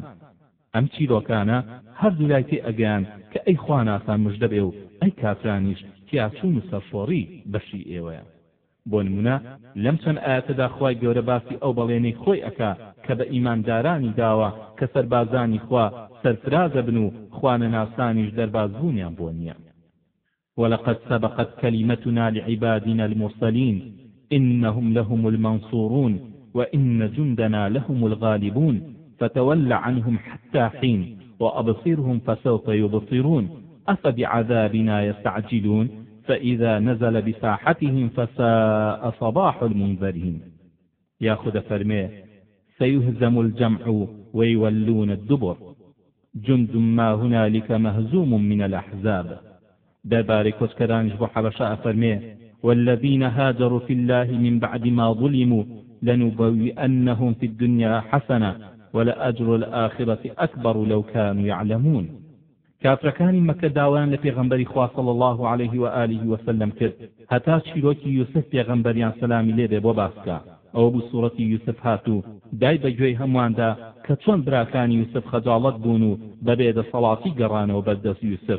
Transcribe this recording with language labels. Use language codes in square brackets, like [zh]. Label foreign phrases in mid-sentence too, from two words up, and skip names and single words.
[ckb] ئەم چیرۆکانە هەردوو لای تێ ئەگەیان کە ئەی خواناسان مژدە بێ و ئەی کافرانیش تیاچوون و سەرشۆڕی بەشی ئێوەیە. بۆ نمونە لەم چەند ئاەتەدا خوای گەورە باسی ئەو بەڵێنەی خۆی ئەکا کە بە ئیماندارانی داوە کە سەربازانی خوا سەرفرازە بن و خوانەناسانیش دەربازبوونیان بۆ نییە. [ar] ولقد سبقت كلمتنا لعبادنا المرسلين إنهم لهم المنصورون وإن جندنا لهم الغالبون فتول عنهم حتى حين وأبصرهم فسوف يبصرون أفبعذابنا يستعجلون فإذا نزل بساحتهم فساء صباح المنذرين. ياخذ فرميه سيهزم الجمع ويولون الدبر جند ما هنالك مهزوم من الأحزاب. [ckb] دەربارەی کۆچکەرانیش بۆ حەبەشە ئەفەرمێ [ar] والذين هاجروا في الله من بعد ما ظلموا لنبوئنهم في الدنيا حسنة ولأجر الآخرة أكبر لو كانوا يعلمون. [ckb] کافرەکانی مەکە داوایان لە پێغەمبەری خوا [ar] صلی الله عليه و آله وسلم [ckb] کرد هەتا چیرۆکی یوسف پێغەمبەریان سەلامی لێبێ بۆ باسکە. ئەوە بوو سوورەتی یوسف هاتوو دای بەگوێی هەمواندا کە چۆن براکانی یوسف خەجاڵەت بوون و بەبێ دەسەڵاتی گەڕانەوە بەردەست یوسف.